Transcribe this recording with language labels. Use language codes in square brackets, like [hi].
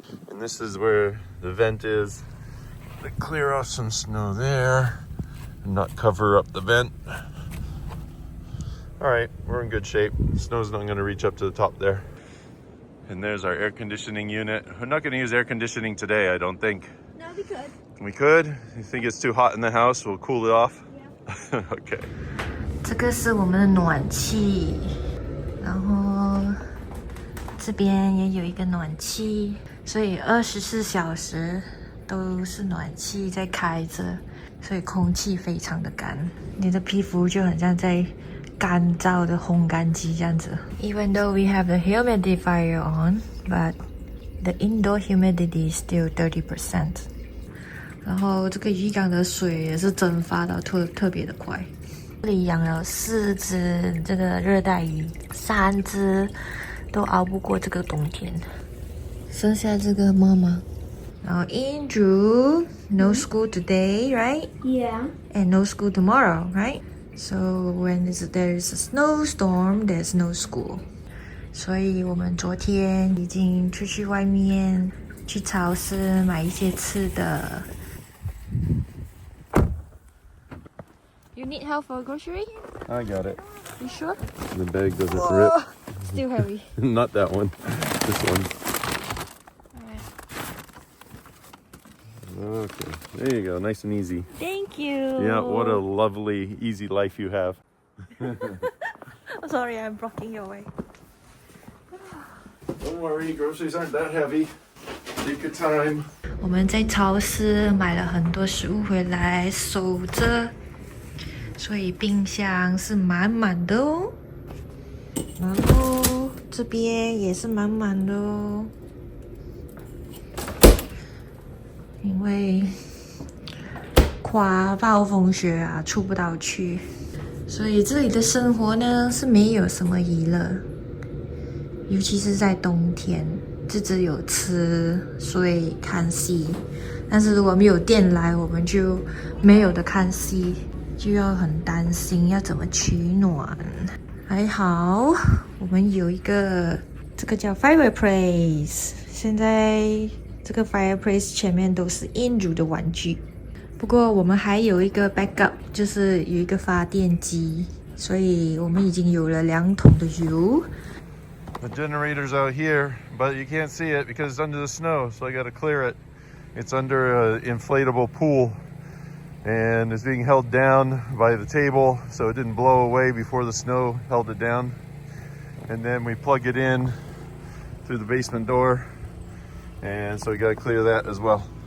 [en] And this is where the vent is. To clear off some snow there and not cover up the vent. All right, we're in good shape. Snow's not gonna reach up to the top there. And there's our air conditioning unit. We're not gonna use air conditioning today, I don't think. No, we could. We could? You think it's too hot in the house? We'll cool it off? Yeah. Okay. [zh] 这个是我们的暖气，然后这边也有一个暖气，所以24小时都是暖气在开着，所以空气非常的干，你的皮肤就很像在干燥的烘干机这样子。 [en] Even though we have the humidifier on, but the indoor humidity is still 30%. [zh] 然后这个鱼缸的水也是蒸发的特别的快。这里养了4只这个热带鱼，3只都熬不过这个冬天，剩下这个妈妈。然后 [en] Andrew, no school today, right? Yeah. And no school tomorrow, right? So when there is a snowstorm, there's no school. [zh] 所以我们昨天已经出去外面去超市买一些吃的。 [en] You need help for grocery? I got it. You sure? The bag doesn't rip. Still heavy. Not that one. This one. Okay. There you go. Nice and easy. Thank you. Yeah, what a lovely, easy life you have. Sorry, I'm blocking your way. Don't worry, groceries aren't that heavy. Take your time. [zh] 我们在超市买了很多食物回来守着，所以冰箱是满满的哦。然后这边也是满满的哦。因为刮暴风雪啊，出不到去，所以这里的生活呢是没有什么娱乐，尤其是在冬天，就只有吃、睡、看戏。但是如果没有电来，我们就没有的看戏，就要很担心要怎么取暖。还好我们有一个这个叫 fireplace， 现在这个 fireplace 前面都是Andrew的玩具，不过我们还有一个 backup， 就是有一个发电机，所以我们已经有了2桶的油。 [en] The generator's out here, but you can't see it because it's under the snow, so I got to clear it. It's under an inflatable pool, and it's being held down by the table, so it didn't blow away before the snow held it down. And then we plug it in through the basement door, and so we got to clear that as well.